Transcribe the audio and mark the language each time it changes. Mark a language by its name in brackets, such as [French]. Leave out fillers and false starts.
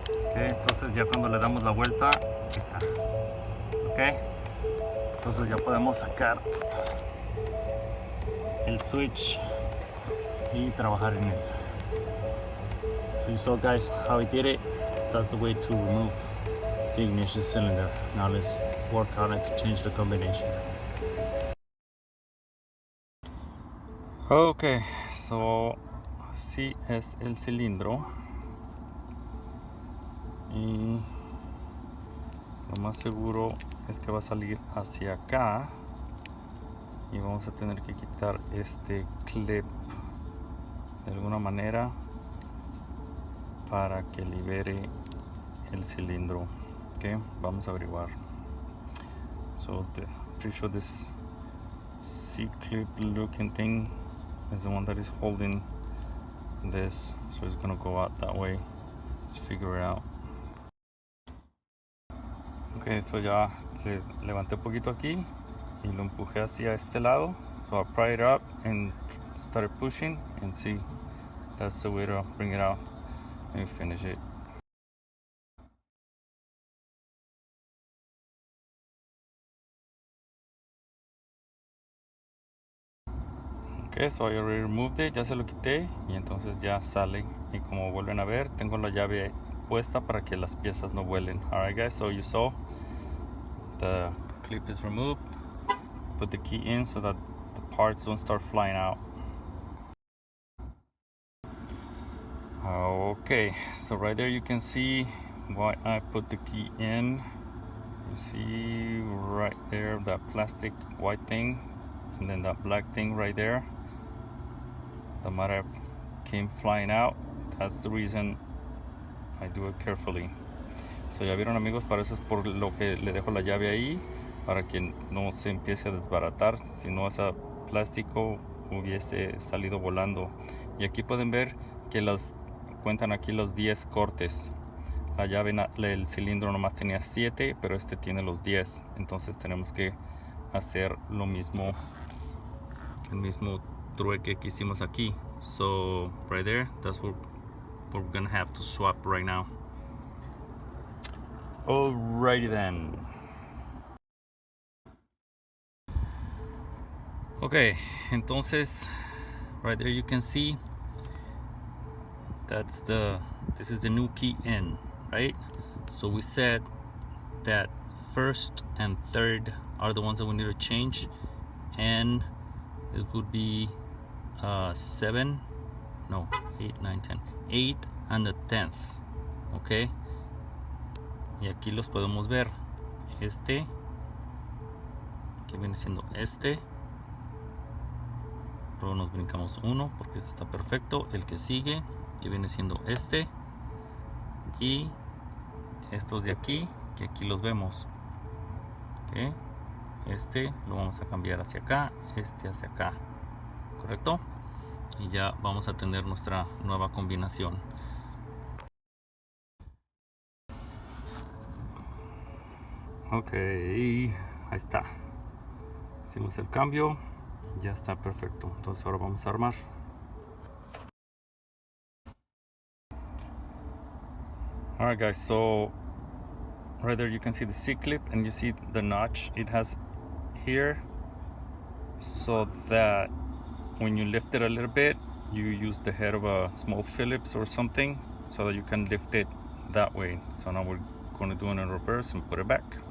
[Spanish] Okay, entonces ya cuando le damos la vuelta, aquí está. Ok, entonces ya podemos sacar el switch y trabajar en él. [English] So you saw, guys, how I did it. That's the way to remove the ignition cylinder. Now let's work on it to change the combination. [Spanish] Okay, so así es el cilindro y lo más seguro es que va a salir hacia acá y vamos a tener que quitar este clip de alguna manera para que libere el cilindro. Okay, vamos a averiguar. [English] So pretty sure this C-clip looking thing is the one that is holding this, so it's gonna go out that way. Let's figure it out. [Spanish] Ok, so ya le levanté un poquito aquí y lo empujé hacia este lado. [English] So I pried it up and started pushing, and see, that's the way to bring it out. Let me finish it. Ok, so I already removed it, [Spanish] ya se lo quité y entonces ya sale. Y como vuelven a ver, tengo la llave puesta para que las piezas no vuelen. [English] Alright guys, so you saw the clip is removed. Put the key in so that the parts don't start flying out. Okay, so right there you can see why I put the key in. You see right there that plastic white thing and then that black thing right there. The might have came flying out. That's the reason I do it carefully. [Spanish] So ya vieron, amigos, para eso es por lo que le dejo la llave ahí, para que no se empiece a desbaratar, si no ese plástico hubiese salido volando. Y aquí pueden ver que cuentan aquí los 10 cortes. La llave, el cilindro nomás tenía 7, pero este tiene los 10. Entonces tenemos que hacer lo mismo, el mismo trueque que hicimos aquí. [English] So right there, that's what we're gonna have to swap right now. Alrighty then. Okay, entonces right there you can see this is the new key in, right? So we said that first and third are the ones that we need to change, and this would be 7, no, 8, 9, 10, 8 and the 10th. [Spanish] Okay, y aquí los podemos ver. Este que viene siendo este, luego nos brincamos uno porque este está perfecto. El que sigue, que viene siendo este, y estos de aquí, que aquí los vemos. ¿Okay? Este lo vamos a cambiar hacia acá, este hacia acá, correcto, y ya vamos a tener nuestra nueva combinación. Ok, ahí está, hicimos el cambio. Ya está perfecto. Entonces ahora vamos a armar. [English] Alright guys, so right there you can see the C-clip and you see the notch it has here, so that when you lift it a little bit, you use the head of a small Phillips or something so that you can lift it that way. So now we're going to do it in reverse and put it back.